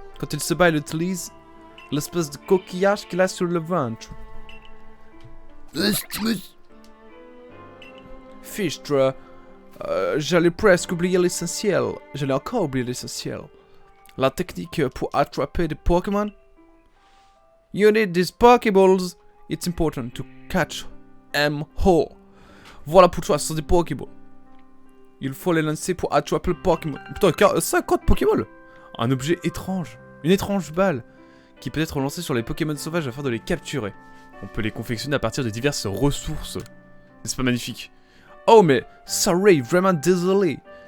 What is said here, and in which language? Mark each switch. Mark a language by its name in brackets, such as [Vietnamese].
[French] Quand il se bat, il utilise l'espèce de coquillage qu'il a sur le ventre. Fichtre, j'allais presque oublier l'essentiel. J'allais encore oublier l'essentiel. La technique pour attraper des Pokémon. [English] You need these Pokéballs. It's important to catch them whole. [French] Voilà pour toi, ce sont des Pokéballs. Il faut les lancer pour attraper le Pokémon. Putain, 50 Pokéballs. Un objet étrange. Une étrange balle. Qui peut être lancée sur les Pokémon sauvages afin de les capturer. On peut les confectionner à partir de diverses ressources. N'est-ce pas magnifique? Oh mais, sorry, vraiment désolé.